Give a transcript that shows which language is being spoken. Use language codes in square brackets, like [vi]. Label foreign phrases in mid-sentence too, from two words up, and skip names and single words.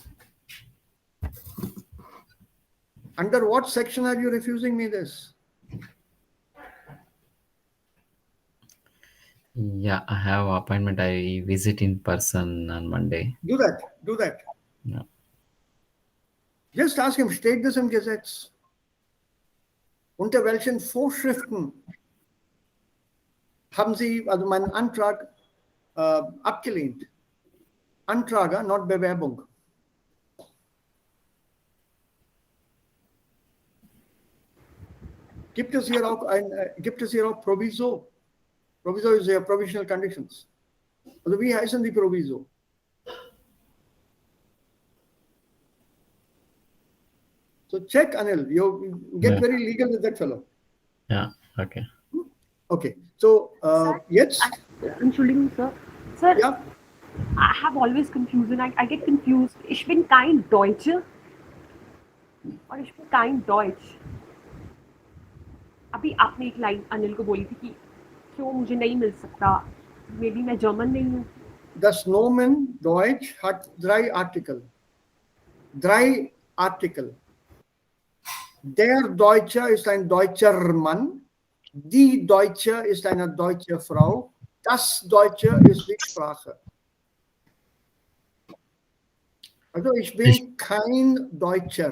[en] Under what section are you refusing me this? Yeah, I have appointment. I visit in person on Monday. Do that. Do that. Yeah. Just ask him, [de] steht das im Gesetz? Unter welchen Vorschriften haben Sie also meinen Antrag abgelehnt? Antrag, not Bewerbung. Gibt es hier auch Proviso? Proviso ist ja [en] Provisional Conditions. [de] Also wie heißen die Proviso? [en] So check, Anil. You get Yeah. very legal with that fellow. Yeah. Okay. Okay. So Sir, [de] jetzt, Entschuldigung, [en] Sir. Sir, [de] ja, [en] I have always confusion. I get confused. [de] Ich bin kein Deutsche और ich bin kein Deutsch. [hi] अभी आपने एक लाइन अनिल को बोली थी कि क्यों मुझे नहीं मिल सकता [en] may be [hi] मैं जर्मन नहीं हूँ [de] das Nomen Deutsch hat drei Artikel. Drei Artikel. Der Deutsche ist ein deutscher Mann. Die Deutsche ist eine deutsche Frau. Das Deutsche ist die Sprache. Also ich bin kein Deutscher.